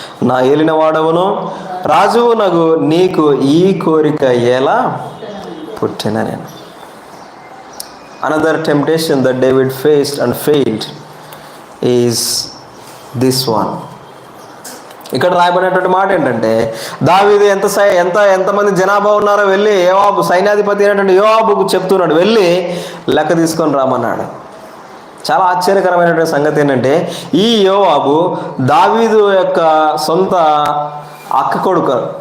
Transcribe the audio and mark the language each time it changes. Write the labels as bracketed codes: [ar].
[te] నా ఏలిన వాడవును రాజువు నగు నీకు ఈ కోరిక ఎలా పుట్టిన? [en] నేను another temptation that David faced and failed is this one. [te] ఇక్కడ రాయబడినటువంటి మాట ఏంటంటే, దావీదు ఎంతమంది జనాభా ఉన్నారో వెళ్ళి యోవాబు, సైన్యాధిపతి అయినటువంటి యోవాబుకు చెప్తున్నాడు, వెళ్ళి లెక్క తీసుకొని రామన్నాడు. చాలా ఆశ్చర్యకరమైనటువంటి సంగతి ఏంటంటే, ఈ యోవాబు దావీదు యొక్క సొంత అక్క కొడుకు.